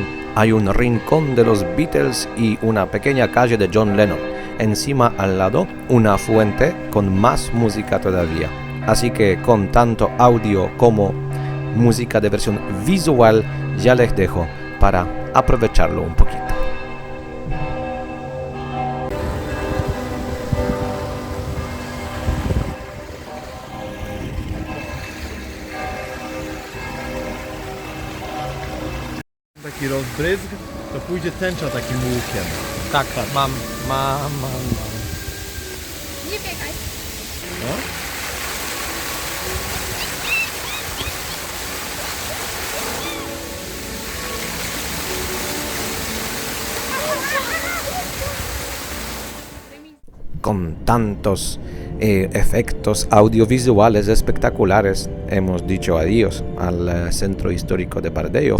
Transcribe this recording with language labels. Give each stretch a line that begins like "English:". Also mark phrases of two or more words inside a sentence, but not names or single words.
Spanish: Hay un rincón de los Beatles y una pequeña calle de John Lennon. Encima al lado una fuente con más música todavía. Así que con tanto audio como música de versión visual ya les dejo para aprovecharlo un poquito.
Polish: Taki rozbryzg, to pójdzie tęcza takim łukiem. Tak, mam. Nie biegaj. No?
Spanish: Con tantos efectos audiovisuales espectaculares, hemos dicho adiós al centro histórico de Bardejov.